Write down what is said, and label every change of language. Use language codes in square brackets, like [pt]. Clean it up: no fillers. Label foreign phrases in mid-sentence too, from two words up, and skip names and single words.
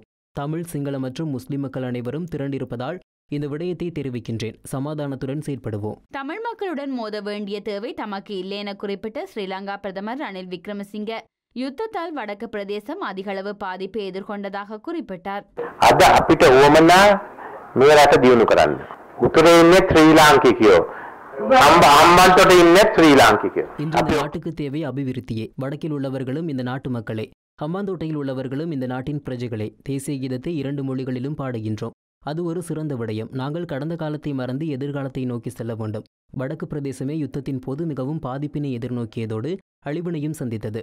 [ta] தமிழ், சிங்கள மற்றும் முஸ்லிம் மக்கள் அனைவரும் திரண்டிருப்பதால் இந்த விடயத்தை தெரிவிக்கின்றேன். சமாதானத்துடன் செயற்படுவோம். தமிழ் மக்களுடன் மோத வேண்டிய தேவை தமக்கு இல்லை என குறிப்பிட்ட ஸ்ரீலங்கா பிரதமர் ரணில் விக்ரமசிங்க யுத்தத்தால் வடக்கு பிரதேசம் அதிகளவு பாதிப்பை எதிர்கொண்டதாக குறிப்பிட்டார். [si] අද අපිට ඕමනා මේ රට දියුණු කරන්න. උතුරේ ඉන්නේ ශ්‍රී ලාංකිකයෝ. අම්බන්තොට ඉන්නේ ශ්‍රී ලාංකිකයෝ. [ta] இன்று இந்த நாட்டுக்கு தேவை அபிவிருத்தியே. வடக்கில் உள்ளவர்களும் இந்த நாட்டு மக்களே. ஹம்பாந்தோட்டையில் உள்ளவர்களும் இந்த நாட்டின் பிரஜைகளே. தேசிய கீதத்தை 2 மொழிகளிலும் பாடுகின்றோம். அது ஒரு சிறந்த விடயம். நாங்கள் கடந்த காலத்தை மறந்து எதிர்காலத்தை நோக்கி செல்ல வேண்டும். வடக்கு பிரதேசமே யுத்தத்தின் போது மிகவும் பாதிப்பினை எதிர்நோக்கியதோடு அழிவினையும் சந்தித்தது.